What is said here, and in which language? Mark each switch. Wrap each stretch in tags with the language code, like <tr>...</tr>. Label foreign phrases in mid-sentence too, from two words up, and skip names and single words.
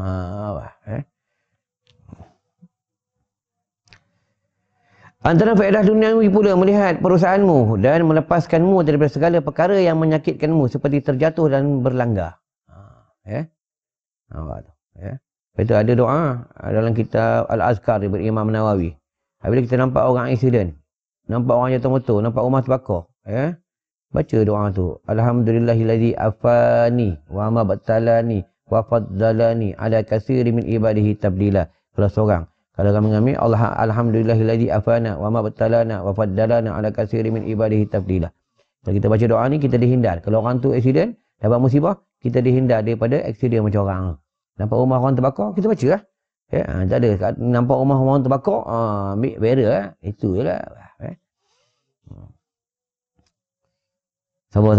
<ms>Antara faedah duniawi pula melihat perusahaanmu dan melepaskanmu daripada segala perkara yang menyakitkanmu seperti terjatuh dan berlanggar. Itu ada doa dalam kitab Al-Azkar daripada Imam Nawawi. Apabila kita nampak orang accident, nampak orang jatuh motor, nampak rumah terbakar, baca doa tu.</ms> <ar>الحمد لله الذي عافاني وما ابتلاني وفضلني على كثير من عباده تبديلا.</ar> <ms>Kalau seorang, kalau kami mengambil</ms> <ar>الحمد لله الذي عافانا وما ابتلانا وفضلنا على كثير من عباده تبديلا.</ar> <ms>Kalau kita baca doa ni, kita dihindar. Kalau orang tu accident, dapat musibah, kita dihindar daripada accident macam orang. Nampak rumah orang terbakar, kita baca lah. Tak ada. Nampak rumah orang terbakar, ambil bearer. Itu je lah. Sabar.</ms>